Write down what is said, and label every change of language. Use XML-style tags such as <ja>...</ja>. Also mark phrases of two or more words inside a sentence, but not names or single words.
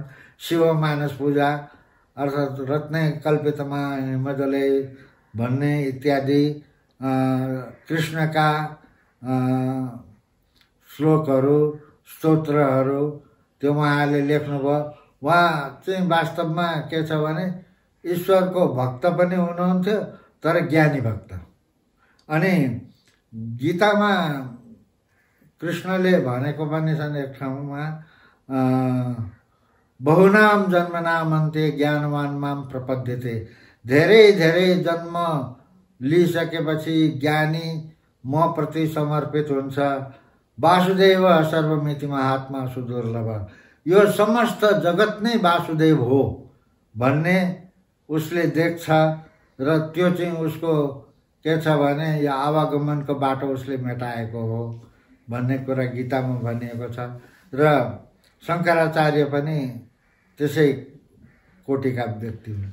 <ne>शिव मानस पूजा अर्थात्</ne> <sa>रत्ने कल्पितमा मजले</sa> <ne>भन्ने इत्यादि कृष्णका श्लोकहरू स्तोत्रहरू त्यो उहाँले लेख्नुभयो। उहाँ चाहिँ वास्तवमा के छ भने ईश्वरको भक्त पनि हुनुहुन्थ्यो, तर ज्ञानी भक्त। अनि गीतामा कृष्णले भनेको पनि छन् एक ठाउँमा,</ne> <sa>बहुनाम जन्मनाम अन्ते ज्ञानवान माम प्रपद्यते।</sa> <ne>धेरै धेरै जन्म लिइसकेपछि ज्ञानी म प्रति समर्पित हुन्छ।</ne> <sa>वासुदेव सर्वमिति महात्मा सुदुर्लभ।</sa> <ne>यो समस्त जगत नै वासुदेव हो भन्ने उसले देख्छ र त्यो चाहिँ उसको के छ भने यो आवागमनको बाटो उसले मेटाएको हो भन्ने कुरा गीतामा भनिएको छ। र शङ्कराचार्य पनि त्यसै कोटिका व्यक्ति हुन्।</ne>